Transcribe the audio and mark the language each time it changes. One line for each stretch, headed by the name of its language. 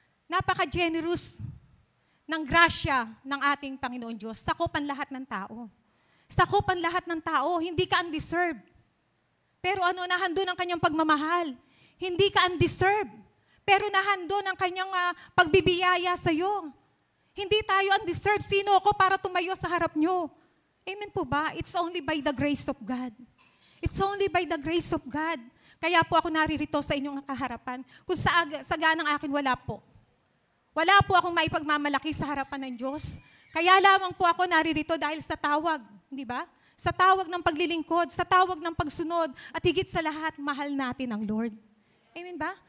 Filipino: Napaka-generous ng grasya ng ating Panginoon Diyos. Sakupan lahat ng tao. Sakupan lahat ng tao. Hindi ka undeserved. Pero nahandun ang kanyang pagmamahal. Hindi ka undeserved. Pero nahandun ang kanyang pagbibiyaya sa iyo. Hindi tayo undeserved. Sino ako para tumayo sa harap nyo? Amen po ba?
English: It's only by the grace of God. It's only by the grace of God.
Filipino: Kaya po ako naririto sa inyong kaharapan. Kung saga ng akin, wala po. Wala po akong maipagmamalaki sa harapan ng Diyos. Kaya lamang po ako naririto dahil sa tawag. Di ba? Sa tawag ng paglilingkod, sa tawag ng pagsunod, at higit sa lahat, mahal natin ang Lord. Amen ba?